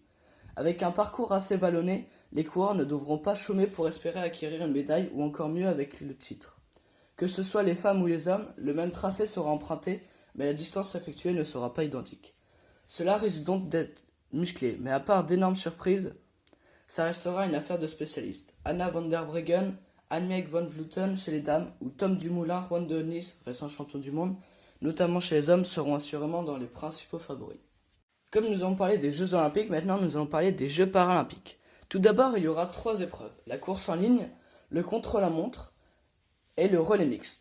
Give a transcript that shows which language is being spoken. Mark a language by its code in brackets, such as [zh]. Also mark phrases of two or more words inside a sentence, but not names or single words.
[fr] Avec un parcours assez vallonné, les coureurs ne devront pas chômer pour espérer acquérir une médaille ou encore mieux avec le titre. Que ce soit les femmes ou les hommes, le même tracé sera emprunté, mais la distance effectuée ne sera pas identique. Cela risque donc d'être musclé, mais à part d'énormes surprises, ça restera une affaire de spécialistes. Anna van der Breggen, Annemiek van Vleuten chez les dames, ou Tom Dumoulin, Juan de Nice, récent champion du monde, notamment chez les hommes, seront assurément dans les principaux favoris. Comme nous avons parlé des Jeux Olympiques, maintenant nous allons parler des Jeux Paralympiques. Tout d'abord, il y aura 3 épreuves, la course en ligne, le contre-la-montre et le relais mixte.